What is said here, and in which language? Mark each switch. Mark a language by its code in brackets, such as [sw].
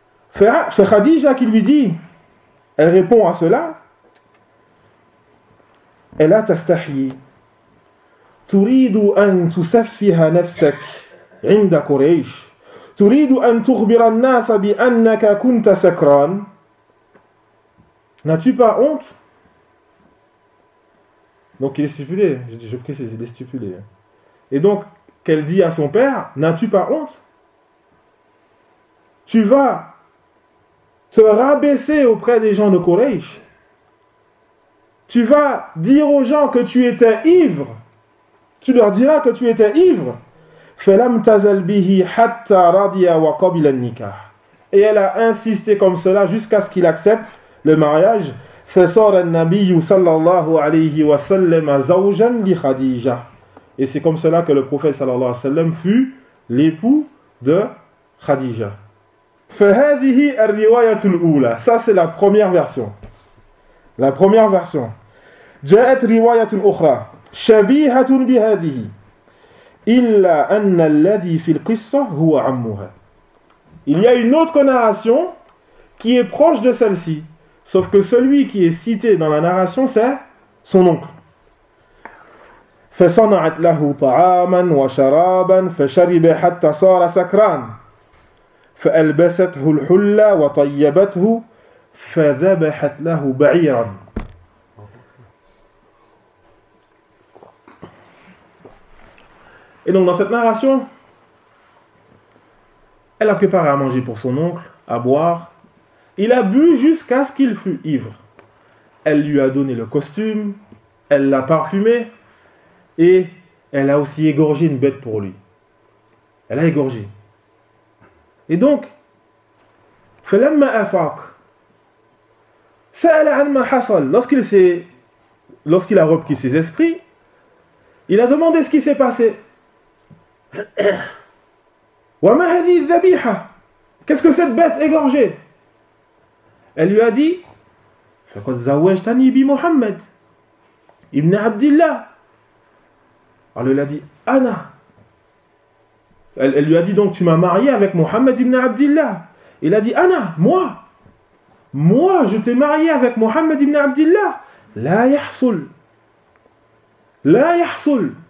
[fr] Fait Khadija qui lui dit, elle répond à cela, elle a tastahi. [ar] تريد أن تسفه نفسك عند قريش تريد أن تخبر الناس بأنك كنت سكران. [fr] N'as-tu pas honte? Donc il est stipulé, je précise, il est stipulé. Et donc qu'elle dit à son père, n'as-tu pas honte? Tu vas te rabaisser auprès des gens de Quraysh. Tu vas dire aux gens que tu étais ivre. Tu leur diras que tu étais ivre. [ar] فَلَمْ تَزَلْ بِهِ حَتَّى رَضِيَ وَقَبِلَ النِّكَاحِ. [fr] Et elle a insisté comme cela jusqu'à ce qu'il accepte le mariage. [ar] فَصَارَ النَّبِيُّ صَلَّى اللَّهُ عَلَيْهِ وَسَلَّمَ زَوْجًا لِخَدِيجَةِ. [fr] Et c'est comme cela que le prophète صلى الله عليه وسلم fut l'époux de Khadija. [ar] فَهَذِهِ الرِّوَايَةُ الْأُولَى. [fr] Ça c'est la première version. La première version. [ar] جَاءَتْ رِوَايَةٌ أُخْرَى. شبيهة بهذه إلا أن الذي في القصة هو عمها. [fr] Il y a une autre narration qui est proche de celle-ci, sauf que celui qui est cité dans la narration c'est son oncle. [ar] فصنعت له طعاما وشرابا فشرب حتى صار سكران فألبسته الحلة وطيبته فذبحت له بعيرا. [fr] Et donc dans cette narration, elle a préparé à manger pour son oncle, à boire. Il a bu jusqu'à ce qu'il fût ivre. Elle lui a donné le costume, elle l'a parfumé et elle a aussi égorgé une bête pour lui. Elle a égorgé. Et donc, [ar] فَلَمَّا أَفَاقَ سَأَلَ عَنْ مَا حَصَلَ. [fr] Lorsqu'il a repris ses esprits, il a demandé ce qui s'est passé. [ar] وما هذه الذبيحة؟ [fr] Qu'est-ce que cette bête égorgée? Elle lui a dit: [ar] فَقَدْ زَوَّجْتَنِي بِمُحَمَّدِ ابْنِ عَبْدِ اللَّهِ. [fr] Alors il a dit: أَنَا. Elle lui a dit: donc tu m'as marié avec Mohammed ibn Abdillah. Il a dit: Anna, moi, je t'ai marié avec Mohammed ibn Abdillah. [ar] La yahsul. La yahsul.